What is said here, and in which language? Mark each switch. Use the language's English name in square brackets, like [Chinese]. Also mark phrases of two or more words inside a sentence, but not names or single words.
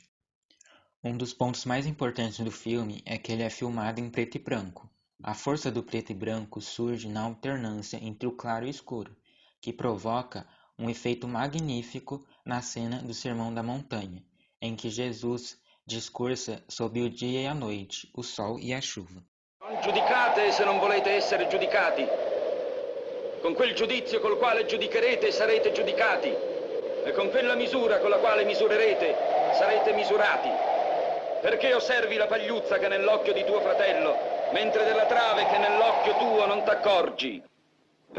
[Portuguese] Um dos pontos mais importantes do filme é que ele é filmado em preto e branco. A força do preto e branco surge na alternância entre o claro e o escuro, que provoca um efeito magnífico na cena do Sermão da Montanha, em que Jesus discursa sobre o dia e a noite, o sol e a chuva. [Italian] Non giudicate se non volete essere giudicati. Con quel giudizio col quale giudicherete sarete giudicati. E con quella misura con la quale misurerete sarete misurati. Perché osservi la pagliuzza che è nell'occhio di tuo fratello, mentre della trave che è nell'occhio tuo non t'accorgi?